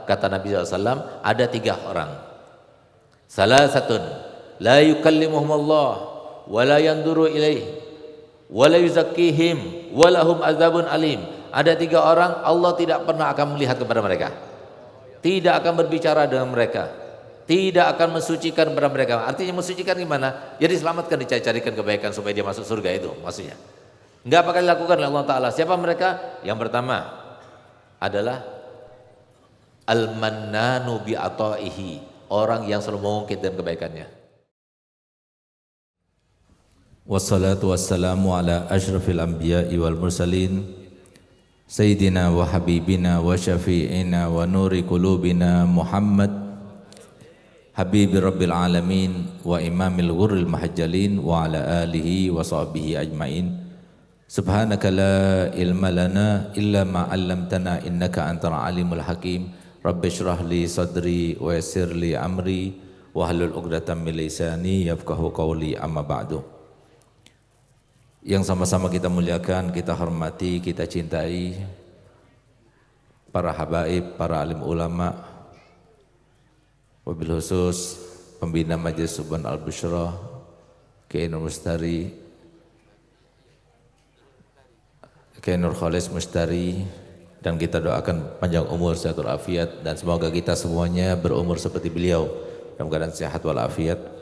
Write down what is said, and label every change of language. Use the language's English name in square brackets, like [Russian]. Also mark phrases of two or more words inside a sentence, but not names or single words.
[Indonesian] kata Nabi SAW, ada 3 orang. [Arabic] ثلاثة لا يكلمهم الله ولا ينظر إليهم ولا يزكيهم ولهم عذاب أليم. [Indonesian] Ada 3 orang Allah tidak pernah akan melihat kepada mereka, tidak akan berbicara dengan mereka, tidak akan mensucikan kepada mereka. Artinya mensucikan gimana? Jadi selamatkan, dicari-carikan kebaikan supaya dia masuk surga, itu maksudnya. Enggak bakal dilakukan oleh Allah Ta'ala. Siapa mereka? Yang pertama adalah [Arabic] المنان بعطائه, [Indonesian] orang yang selalu mengungkit dengan kebaikannya. [Arabic] والصلاة والسلام على أشرف الأنبياء والمرسلين سيدنا وحبيبنا وشفيعنا ونور قلوبنا محمد حبيب رب العالمين وإمام الغر المحجلين وعلى آله وصحبه أجمعين. سبحانك لا علم لنا إلا ما علمتنا إنك أنت العليم الحكيم. رب اشرح لي صدري ويسر لي أمري واحلل عقدة من لساني يفقهوا قولي أما بعد. [Indonesian] Yang sama-sama kita muliakan, kita hormati, kita cintai para habaib, para alim ulama, wabil khusus pembina Majelis Subhan Al-Busyra Kiai Nur Mustari, Kiai Nur Khalis Mustari, dan kita doakan panjang umur, sehat walafiat, dan semoga kita semuanya berumur seperti beliau dalam keadaan sehat walafiat.